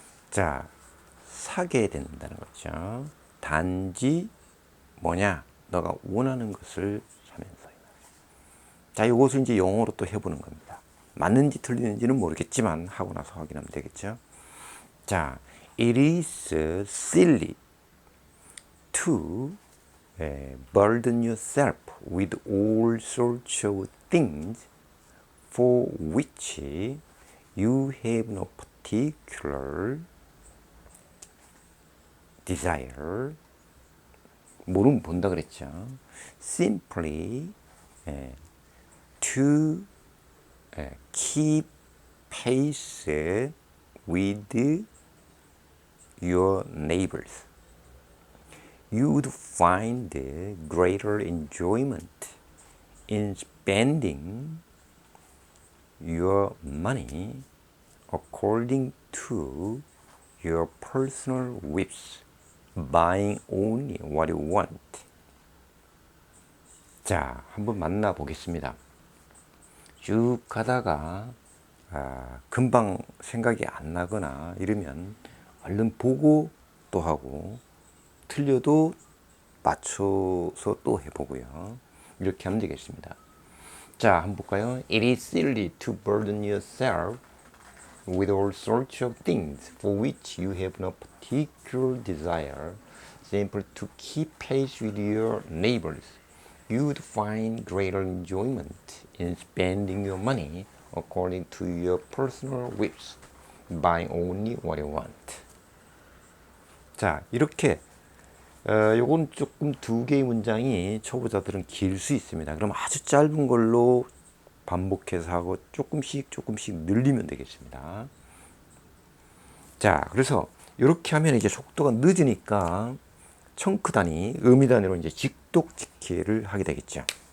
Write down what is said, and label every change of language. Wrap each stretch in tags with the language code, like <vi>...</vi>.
<ko>자, 사게 된다는 거죠. 단지 뭐냐? 너가 원하는 것을 사면서. 자, 이것을 이제 영어로 또 해보는 겁니다. 맞는지 틀리는지는 모르겠지만 하고 나서 확인하면 되겠죠.</ko> <en>자, it is silly to burden yourself with all sorts of things for which you have no particular desire.</en> <ko>모르면 본다 그랬죠.</ko> <en>Simply to keep pace with your neighbors. You would find greater enjoyment in spending your money according to your personal whims, buying only what you want.</en> <ko>자, 한번 만나보겠습니다. 쭉 가다가 금방 생각이 안 나거나 이러면 얼른 보고 또 하고, 틀려도 맞춰서 또 해보고요. 이렇게 하면 되겠습니다. 자, 한번 볼까요?</ko> <en>It is silly to burden yourself with all sorts of things for which you have no particular desire, simply to keep pace with your neighbors. You would find greater enjoyment in spending your money according to your personal whims, buying only what you want.</en> <ko>자, 이렇게 요건 조금 두 개의 문장이 초보자들은 길 수 있습니다. 그럼 아주 짧은 걸로 반복해서 하고 조금씩 늘리면 되겠습니다. 자, 그래서 이렇게 하면 이제 속도가 늦으니까 청크 단위, 의미 단위로 이제 직독직해를 하게 되겠죠.</ko>